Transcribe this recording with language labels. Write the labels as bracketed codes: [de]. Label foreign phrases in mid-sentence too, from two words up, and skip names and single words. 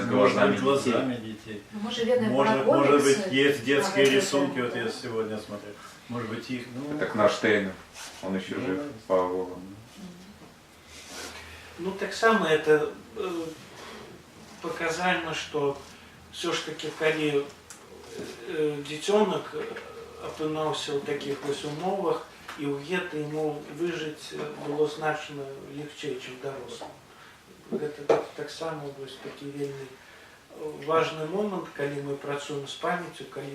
[ru] глазами детей. Может быть, есть детские рисунки, вот я сегодня смотрел. Может быть, их... Ну, так наш Штейнер, он еще жив, слава Богу. Ну, так само это показательно, что все ж таки, [be] калі дзіцёнак апынуўся ў такіх вось умовах, і ў гета ему выжыць было значна легчэй, чым дарослым. Гэта таксама вось такі вельмі важны момант, калі мы працуем з памяццю, калі